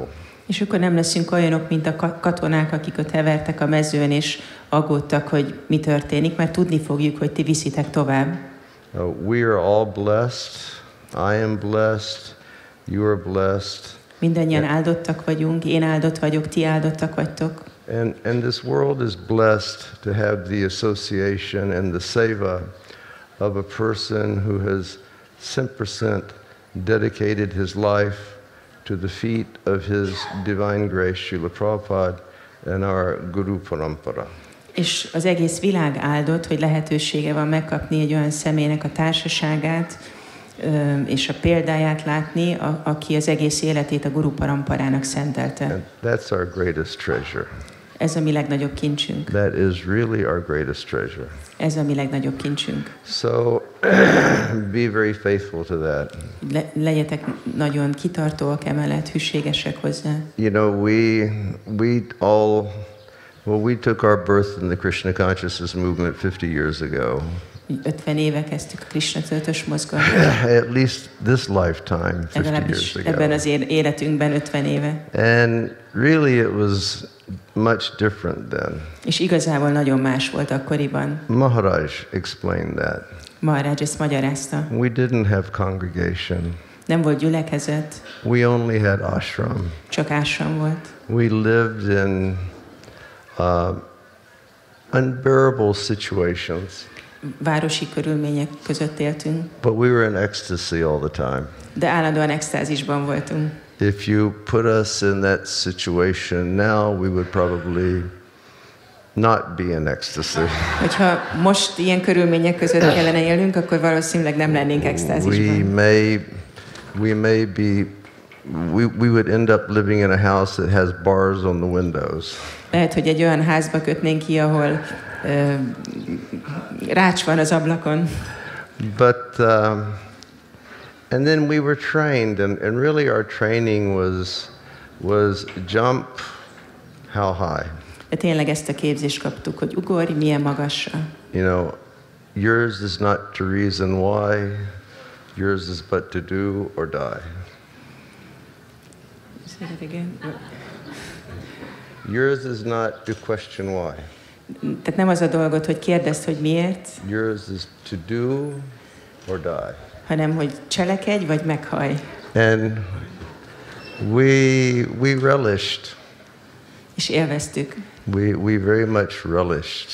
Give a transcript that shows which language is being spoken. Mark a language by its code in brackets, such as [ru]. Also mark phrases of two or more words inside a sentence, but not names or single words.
[hu] És akkor nem leszünk olyanok, mint a katonák, akik ott hevertek a mezőn, és aggódtak, hogy mi történik, mert tudni fogjuk, hogy ti viszitek tovább. [en] We are all blessed. I am blessed. You are blessed. [hu] Mindannyian áldottak vagyunk, én áldott vagyok, ti áldottak vagytok. [en] And this world is blessed to have the association and the seva of a person who has 100% dedicated his life to the feet of His Divine Grace, Srila Prabhupada, and our Guru Parampara. [hu] És az egész világ áldott, hogy lehetősége van megkapni egy olyan személynek a társaságát, és a példáját látni, aki az egész életét a Guru Paramparának szentelte. [en] And that's our greatest treasure. [hu] Ez a mi legnagyobb kincsünk. [en] That is really our greatest treasure. [hu] Ez a mi legnagyobb kincsünk. [en] So be very faithful to that. [hu] Legyetek nagyon kitartóak emellett, hűségesek hozzá. [en] You know, we took our birth in the Krishna consciousness movement 50 years ago. [hu] 50 éve kezdtük a Krishna tudatos mozgalmat. [en] At least this lifetime, 50 [hu] Legalábbis [en] years [hu] ebben [en] ago. [hu] az életünkben 50 éve. [en] And really it was much different then. [hu] És igazából nagyon más volt akkoriban. [en] Maharaj explained that. [hu] Maharaj ezt magyarázta. [en] We didn't have congregation. [hu] Nem volt gyülekezet, [en] We only had ashram. [hu] csak ashram volt. [en] We lived in unbearable situations, [hu] Városi körülmények között éltünk, [en] but we were in ecstasy all the time. [hu] de állandóan extázisban voltunk. [en] If you put us in that situation now, we would probably not be in ecstasy. [hu] Hogyha most ilyen körülmények között kellene élnünk, akkor valószínűleg nem lennénk extázisban. [en] We would end up living in a house that has bars on the windows. [hu] Lehet, hogy egy olyan házba kötnénk ki, ahol rács van az ablakon. [en] But and then we were trained, and really our training was jump how high. [hu] De tényleg ezt a képzést kaptuk, hogy ugorj milyen magasra. [en] You know, yours is not to reason why, yours is but to do or die. Say that again. Yours is not to question why. [hu] Tehát nem az a dolgot, hogy kérdezd, hogy miért, [en] Yours is to do or die. [hu] hanem hogy cselekedj, vagy meghaj. [en] And we relished. [hu] És élveztük. [en] We very much relished.